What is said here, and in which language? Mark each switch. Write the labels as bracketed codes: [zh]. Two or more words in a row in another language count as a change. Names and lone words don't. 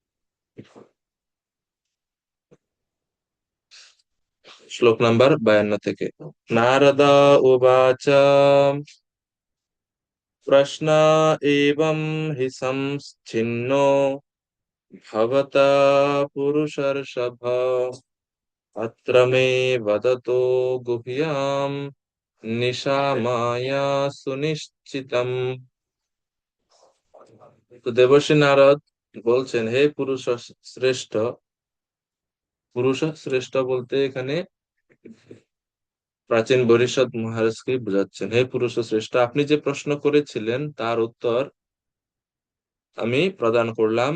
[bn] শ্লোক নাম্বার ৫২ থেকে। [sa] নারদ উবাচ প্রশ্ন এবং হি সংশ্চিন্নো ভবতা পুরুষর্ষভ अत्र मे वदतो गुह्यम् निशा माया सुनिश्चितम्। [bn] তো দেবর্ষি নারদ বলছেন, হে শ্রেষ্ঠ, পুরুষ শ্রেষ্ঠ বলতে এখানে প্রাচীন বরিষ্ঠ মহারাজকে বোঝাচ্ছেন। হে পুরুষ শ্রেষ্ঠ, আপনি যে প্রশ্ন করেছিলেন তার উত্তর আমি প্রদান করলাম।